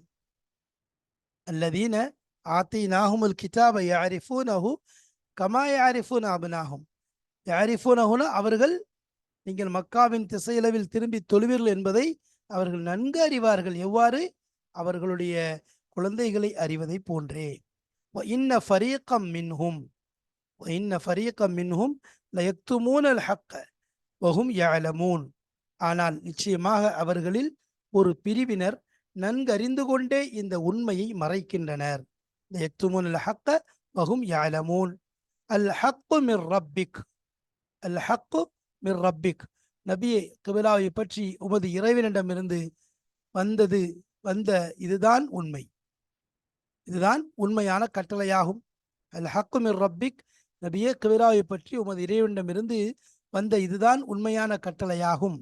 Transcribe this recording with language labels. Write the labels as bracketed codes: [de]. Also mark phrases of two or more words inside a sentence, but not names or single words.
[ar] الذين آتيناهم الكتاب يعرفونه كما يعرفون أبناءهم. [ta] யஅரிஃபூனஹுன, அவர்கள் நீங்கள் மக்காவின் திசையளவில் திரும்பி தொழுவீர்கள் என்பதை அவர்கள் நன்கு அறிவார்கள். எவ்வாறு? அவர்களுடைய குழந்தைகளை அறிவதை போன்றே. [ar] وَإِنَّ فَرِيقًا مِّنْهُمْ وَإِنَّ فَرِيقًا مِّنْهُمْ لَيَكْتُمُونَ الْحَقَّ وَهُمْ يَعْلَمُونَ. [ta] ஆனால் நிச்சயமாக அவர்களில் ஒரு பிரிவினர் நன்கறிந்து கொண்டே இந்த உண்மையை மறைக்கின்றனர். [ar] لَيَكْتُمُونَ الْحَقَّ وَهُمْ يَعْلَمُونَ. الْحَقُّ مِنْ رَبِّكَ الْحَقُّ مِنْ رَبِّكَ. [ta] நபியே, கிபிலாவை பற்றி உமது இறைவனிடமிருந்து வந்த இதுதான் உண்மை, இதுதான் உண்மையான கட்டளையாகும். [ar] الحق من ربك, [ta] நபியே, கிபிலாவை பற்றி உமது இறைவனிடமிருந்து வந்த இதுதான் உண்மையான கட்டளையாகும்.